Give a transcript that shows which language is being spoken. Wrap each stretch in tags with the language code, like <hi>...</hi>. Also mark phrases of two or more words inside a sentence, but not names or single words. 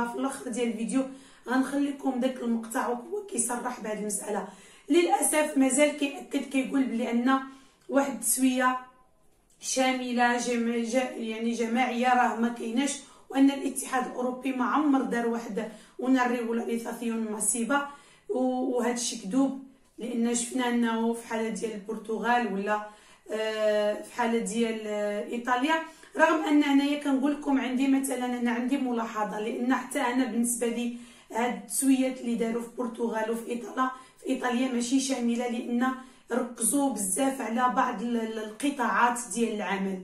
<ar>في الاخر ديال الفيديو غنخليكم داك المقطع وهو كيصرح بهذه المساله. للاسف مازال كيأكد كيقول بلي ان واحد التسويه شامله يعني جماعيه راه ما كايناش، وان الاتحاد الاوروبي ما عمر دار واحد</ar> <es>una regularización masiva،</es> <ar>وهذا الشيء كذوب، لان شفنا انه في حاله ديال البرتغال ولا في حاله ديال ايطاليا. رغم ان هنايا كنقول لكم عندي مثلا انا عندي ملاحظه، لان حتى انا بالنسبه لي هاد التسويات اللي داروا في البرتغال وفي ايطاليا ماشي شامله، لان ركزوا بزاف على بعض القطاعات ديال العمل.</ar>